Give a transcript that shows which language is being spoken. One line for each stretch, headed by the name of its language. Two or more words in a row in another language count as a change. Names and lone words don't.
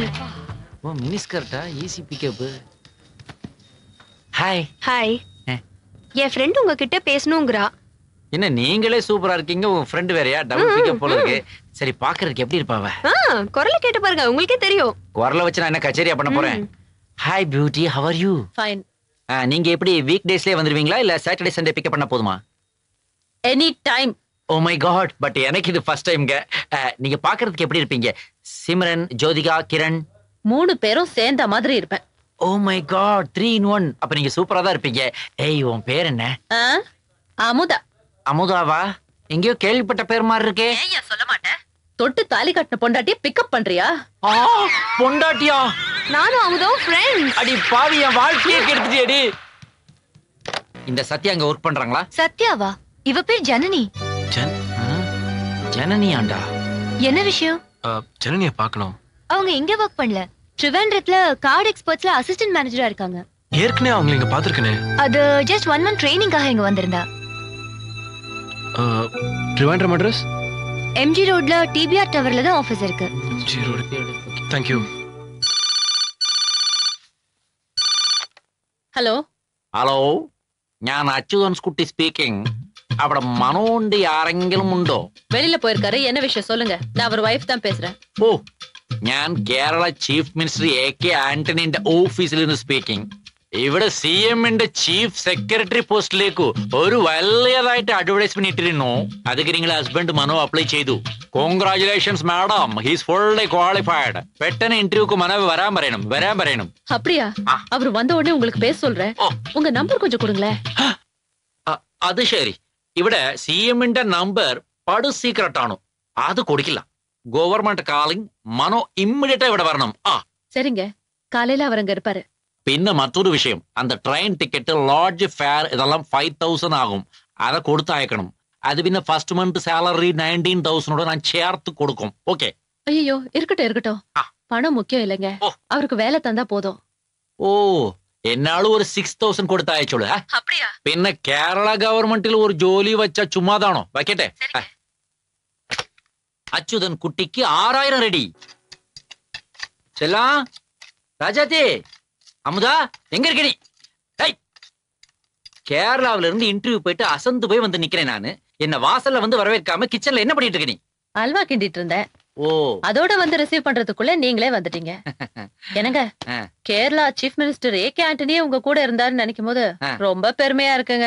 Tamil: ஓ
English: mini skirta, easy pickup.
Tamil: ஹாய். ஹாய். என் ஃப்ரெண்ட் உங்ககிட்ட பேசணுங்கிறா. என்ன நீங்களே சூப்பரா இருக்கீங்க, உங்க ஃப்ரெண்ட் வேறயா?
English: double pickup
Tamil: போல இருக்கு. சரி பாக்குறதுக்கு எப்படி இருப்பாவ? குரலை கேட்டு பாருங்க, உங்களுக்கே தெரியும். குரலை வச்சு நான் என்ன கச்சேரியா பண்ண போறேன்?
English: hi beauty, how are you?
Tamil: ஃபைன். நீங்க எப்படி
English: week daysleye
Tamil: வந்துருவீங்களா இல்ல
English: Saturday Sunday pickup
Tamil: பண்ண போதுமா?
English: any time. oh my god, but
Tamil: எனக்கு இது
English: first timenga.
Tamil: நீங்க பாக்குறதுக்கு எப்படி இருப்பீங்க? சிம்ரன், ஜோதிகா, கிரண் 3 பேரும் சேர்ந்த மாதிரி இருப்பேன்.
English: oh my god, 3 in 1.
Tamil: அப்ப நீங்க சூப்பரா தான் இருப்பீங்க. ஏய் உன் பேர் என்ன? அமுதா. அமுதாவா? எங்கேயோ கேள்விப்பட்ட பேர் மாதிரி இருக்கே. ஏன் சொல்ல மாட்டேன்? தொட்டு தாலி கட்டின பொண்டாட்டிய பிக்கப் பண்றியா? பொண்டாட்டியா? நானும் அமுதாவும் ஃப்ரெண்ட்ஸ். அடி பாவி, என் வாழ்க்கையே கெடுத்துட்டியேடி. இந்த சத்யா அங்க ஒர்க் பண்றாங்களா? சத்யாவா? இவ பேர் ஜனனி. ஜனனியாண்டா? என்ன விஷயம்? ஜனனியை பார்க்கணும். அவங்க இங்க ஒர்க் பண்ணல, ட்ரிவாண்ட்ரத்துல கார்டு எக்ஸ்பர்ட்ஸ்ல
English: assistant managera
Tamil: இருக்காங்க. ஏற்கனவே அவங்க இங்க பாத்துர்க்கனே. அது
English: just 1 month trainingaaga
Tamil: இங்க வந்திருந்தா. ட்ரிவாண்ட்ரம் அட்ரஸ்? MG ரோட்ல TBR டவர்ல தான் ஆபீஸ் இருக்கு.
English: MG ரோட். Thank you.
Malayalam: ഹലോ ഹലോ, ഞാൻ അച്യുതൻസ് കുട്ടി സ്പീക്കിംഗ്. അവിടെ മനോണ്ട് ആരെങ്കിലും ഉണ്ടോ?
Tamil: வெளியில போயிருக்காரு. என்ன விஷயம் சொல்லுங்க. நான் அவர் வைஃப் தான் பேசுறேன்.
Malayalam: ഓ, ഞാൻ കേരള
English: chief minister
Malayalam: AK ആന്റണിന്റെ ഓഫീസിൽ നിന്ന് സ്പീക്കിംഗ്. ഇവിടെ CMന്റെ
English: chief secretary postilekku
Malayalam: ഒരു വലിയതായിട്ട് അഡ്വർടൈസ്മെന്റ് ഇട്ടിരുന്നു. അതൊക്കെ നിങ്ങളുടെ ഹസ്ബൻഡ് മനോ അപ്ലൈ ചെയ്തു.
English: congratulations madam, he's fully qualified.
Malayalam: പെട്ടെന്ന് ഇന്റർവ്യൂക്ക് മനോ വരാൻ പറയണം.
Tamil: அப்படியா? அவர் வந்த உடனே உங்களுக்கு பேச சொல்றேன். உங்க நம்பர் கொஞ்சம் கொடுங்களேன்.
Malayalam: അത് ശരി. ഇവിടെ CMന്റെ നമ്പർ പടു സീക്രട്ട് ആണ്, അത് കൊടുക്കില്ല.
English: government calling,
Malayalam: മനോ ഇമ്മീഡിയറ്റ് ഇവിടെ വരണം.
Tamil: சரிங்க, காலையில அவர் அங்க இருப்பாரு.
Malayalam: പിന്നെ മറ്റൊരു വിഷയം, அந்த
English: train ticket, lodge fare
Malayalam: ഇതെല്ലാം 5000 ആകും. അത് കൊടുത്തയക്കണം. അത് പിന്നെ
English: first month salary
Malayalam: 19,000 ഞാൻ ചേർത്ത് കൊടുക്കും. ഓക്കെ?
Tamil: ஐயோ இருக்கட்டும். பணம் முக்கியம் இல்லைங்க, அவருக்கு வேலை தந்தா போதும்.
Malayalam: ഓ, എന്നാളും ഒരു 6000 കൊടുത്തയച്ചോളൂ.
Tamil: அப்படியா?
Malayalam: പിന്നെ കേരള ഗവൺമെന്റിൽ ഒരു ജോലി വെച്ച ചുമ്മാതാണോ? വയ്ക്കട്ടെ. അച്യുതൻ കുട്ടിക്ക് 6000 ரெடி.
Tamil: செல்லாம், ராஜாத்தி, அமுதா எங்க இருக்க நீ? கேரளாவில இருந்து இன்டர்வியூ போயிட்டு அசந்து போய் வந்து நிக்கிறேன் நானு. என்ன வாசல்ல வந்து வரவேற்காம கிச்சன்ல என்ன பண்ணிட்டு இருக்க நீ? அல்வா கிண்டிட்டு இருந்தேன். ஓ, அதோட வந்து ரிசீவ் பண்றதுக்குள்ள நீங்களே வந்துட்டீங்க. என்னங்க, கேரளா
English: chief minister
Tamil: AK ஆண்டனியே உங்க கூட இருந்தாருன்னு நினைக்கும் போது ரொம்ப பெருமையா இருக்குங்க.